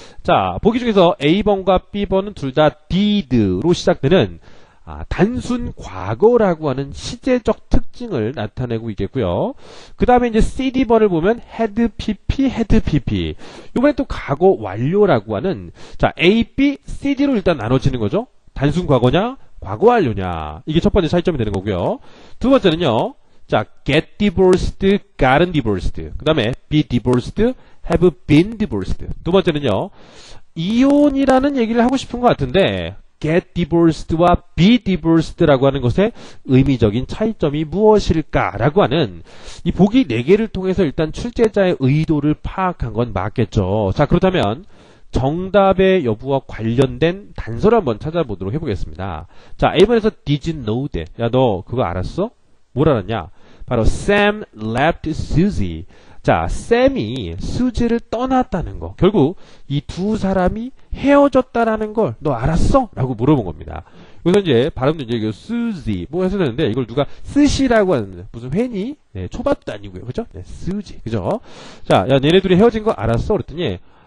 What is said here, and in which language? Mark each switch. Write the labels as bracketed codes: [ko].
[ko] 자, 보기 중에서 A번과 B번은 둘 다 did로 시작되는 단순 과거라고 하는 시제적 특징을 나타내고 있겠고요. 그 다음에 이제 CD번을 보면 had PP. 이번에 또 과거 완료라고 하는, 자, A, B, CD로 일단 나눠지는 거죠. 단순 과거냐, 과거 완료냐. 이게 첫 번째 차이점이 되는 거고요. 두 번째는요, 자, [en] get divorced, gotten divorced. [ko] 그 다음에 [en] be divorced, have been divorced. [ko] 두 번째는요, 이혼이라는 얘기를 하고 싶은 것 같은데, get divorced와 be divorced라고 하는 것의 의미적인 차이점이 무엇일까라고 하는 이 보기 4개를 통해서 일단 출제자의 의도를 파악한 건 맞겠죠. 자, 그렇다면 정답의 여부와 관련된 단서를 한번 찾아보도록 해보겠습니다. 자, A번에서 [en] did you know that? [ko] 야, 너 그거 알았어? 뭘 알았냐? 바로 [en] Sam left Susie. [ko] 자, 샘이 수지를 떠났다는 거. 결국 이 두 사람이 헤어졌다라는 걸 너 알았어? 라고 물어본 겁니다. 여기서 이제 발음도 이제 수지 뭐 해서 되는데, 이걸 누가 스시라고 하는데 무슨 회니? 네, 초밥도 아니고요. 그죠? 네, 수지. 그죠? 자, 야, 얘네 둘이 헤어진 거 알았어? 그랬더니